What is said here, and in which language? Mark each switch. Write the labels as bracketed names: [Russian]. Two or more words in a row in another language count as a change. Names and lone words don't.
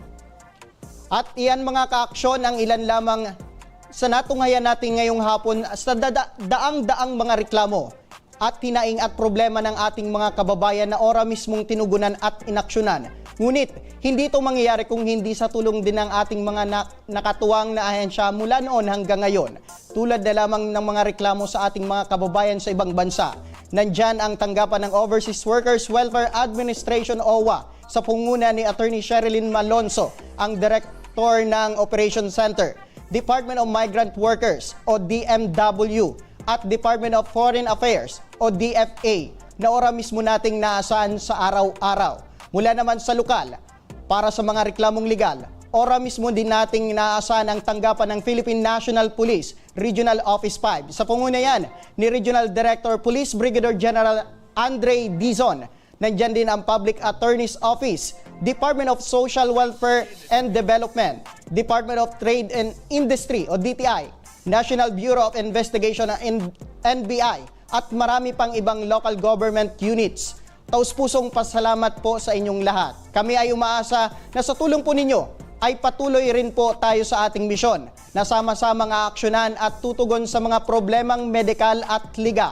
[Filipino] At iyan mga kaaksyon ang ilan lamang sa natunghayan natin ngayong hapon sa daang-daang mga reklamo at hinaing at problema ng ating mga kababayan na ora mismong tinugunan at inaksyonan. Ngunit, hindi ito mangyayari kung hindi sa tulong din ng ating mga nakatuwang na ahensya mula noon hanggang ngayon. Tulad na lamang ng mga reklamo sa ating mga kababayan sa ibang bansa. Nandyan ang tanggapan ng Overseas Workers Welfare Administration OWA sa punguna ni Attorney Sherilyn Malonzo, ang Director ng Operation Center, Department of Migrant Workers o DMW at Department of Foreign Affairs o DFA na ora mismo nating naasahan sa araw-araw. Mula naman sa lokal, para sa mga reklamong legal, ora mismo din nating naasahan ang tanggapan ng Philippine National Police Regional Office 5. Sa panguna yan ni Regional Director Police Brigadier General Andre Dizon Nandyan din ang Public Attorney's Office, Department of Social Welfare and Development, Department of Trade and Industry o DTI, National Bureau of Investigation NBI, at marami pang ibang [English] local government units. [Filipino] Taus-pusong pasalamat po sa inyong lahat. Kami ay umaasa na sa tulong po ninyo ay patuloy rin po tayo sa ating misyon na sama-samang aaksyonan at tutugon sa mga problemang medikal at legal.